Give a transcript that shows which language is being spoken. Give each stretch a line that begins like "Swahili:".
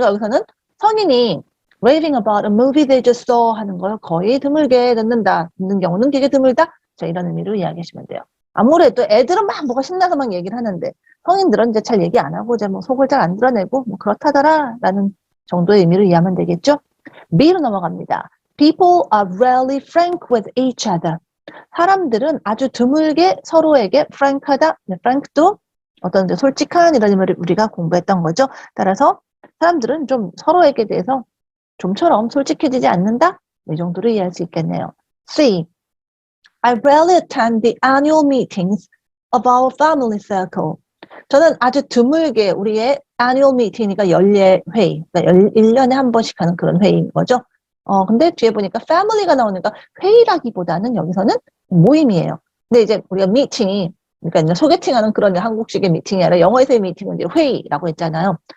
Korean: 그러니까 여기서는 성인이
English: raving about a movie they just saw
Korean: 하는 걸 거의 드물게 듣는 경우는 되게 드물다. 자, 이런 의미로 이야기하시면 돼요. 아무래도 애들은 막 뭐가 신나서 막 얘기를 하는데 성인들은 이제 잘 얘기 안 하고 이제 뭐 속을 잘 안 드러내고 뭐 그렇다더라라는 정도의 의미로 이해하면 되겠죠. B로 넘어갑니다.
English: People are rarely frank with each other.
Korean: 사람들은 아주 드물게 서로에게 frank하다. frank도 어떤 이제 솔직한 이런 의미를 우리가 공부했던 거죠. 따라서 사람들은 좀 서로에게 대해서 좀처럼 솔직해지지 않는다. 이 정도로 이해할 수 있겠네요.
English: C. I rarely attend the annual meetings of our family circle.
Korean: 저는 아주 드물게 우리의
English: annual meeting
Korean: 이니까 연례 회의, 그러니까 1년에 한 번씩 하는 그런 회의인 거죠. 근데 뒤에 보니까 family가 나오니까 회의라기보다는 여기서는 모임이에요. 근데 이제 우리가 미팅이, 그러니까 이제 소개팅하는 그런 한국식의 미팅이 아니라 영어에서의 미팅은 이제 회의라고 했잖아요.